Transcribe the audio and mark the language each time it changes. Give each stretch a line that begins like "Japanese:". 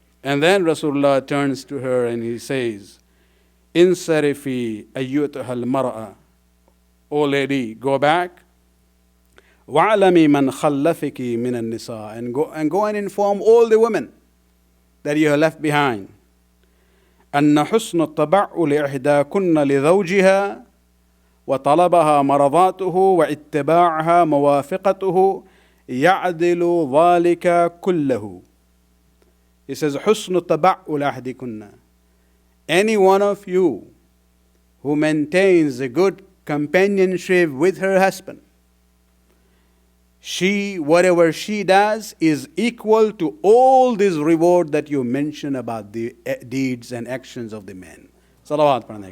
English: And then Rasulullah turns to her and he says,
Arabic: Insarifi ayyutuha al-mar'a.
English: O lady, go back.
Arabic: وَعْلَمِ مَنْ خَلَّفِكِ مِنَ النِّسَاءِ.
English: And go and inform all the women that you have left behind.
Arabic: أن حسن الطبع لإحداكن لزوجها وطلبها مرضاته واتباعها موافقته يعدل ذلك كله.
English: He says,
Arabic: حسن الطبع لأحدكن.
English: Any one of you who maintains a good companionship with her husband, whatever she does is equal to all this reward that you mention about the deeds and actions of the men. Salawat.